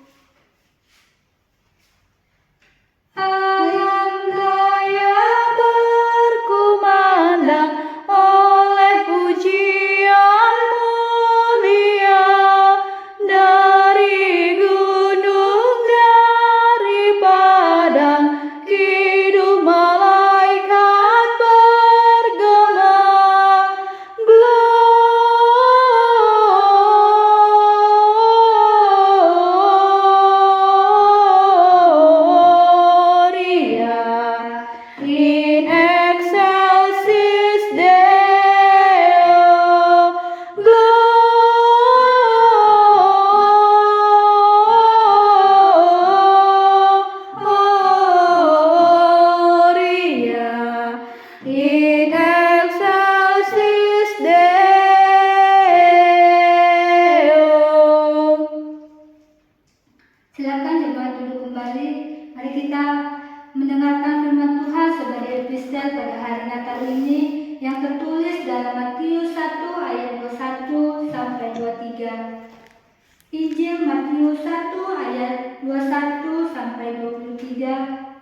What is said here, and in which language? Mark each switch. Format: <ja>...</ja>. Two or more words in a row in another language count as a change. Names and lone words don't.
<id>Alam raya berkumandang oleh pujian mulia, dari gunung, dari padang, hidup malaikat bergema.</id> <la>In excelsis Deo, Gloria. In excelsis Deo.</la> <id>Silakan jemaat duduk kembali. Mari kita mendengarkan firman Tuhan sebagai epistel pada hari Natal ini yang tertulis dalam Matius 1 ayat 21 sampai 23. Injil Matius 1 ayat 21 sampai 23.</id>